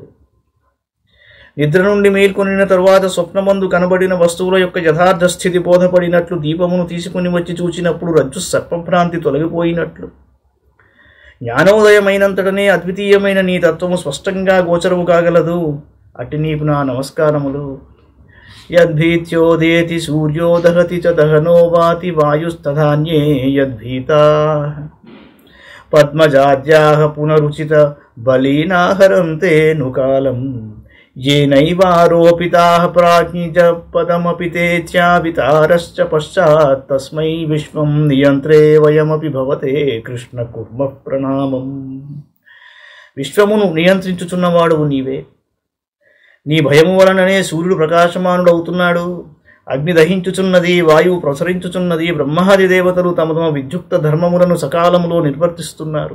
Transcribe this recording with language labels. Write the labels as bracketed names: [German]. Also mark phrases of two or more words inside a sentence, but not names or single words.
[Telugu] నిద్ర నుండి మేల్కొనిన తరువాత స్వప్నమందు కనబడిన వస్తువుల యొక్క యథార్థ స్థితి బోధపడినట్లు, దీపమును తీసుకుని వచ్చి చూచినప్పుడు రజ్జు సర్పభ్రాంతి తొలగిపోయినట్లు, జ్ఞానోదయమైనంతటనే అద్వితీయమైన నీ తత్వము స్పష్టంగా గోచరము కాగలదు. అట్టి నీకు నా నమస్కారములు. [Sanskrit] యద్భీత్యోదేతి సూర్యో దహతి చ దహనో వాతి వాయుస్తధాన్యే యద్భీతా పద్మజాద్యాః పునరుచిత బలీనాహరంతే నుకాలం येनैवारोपिताः प्राज्ञिज पदमपि ते च्यावितारश्च पश्चात् तस्मै विश्वं नियन्त्रे वयमपि भवते कृष्ण कुर्म ప్రణామం. [Telugu] విశ్వమును నియంత్రించుచున్నవాడువు నీవే. నీ భయము వలననే సూర్యుడు ప్రకాశమానుడవుతున్నాడు. అగ్ని దహించుచున్నది, వాయువు ప్రసరించుచున్నది. బ్రహ్మాది దేవతలు తమ తమ విద్యుక్త ధర్మములను సకాలములో నిర్వర్తిస్తున్నారు.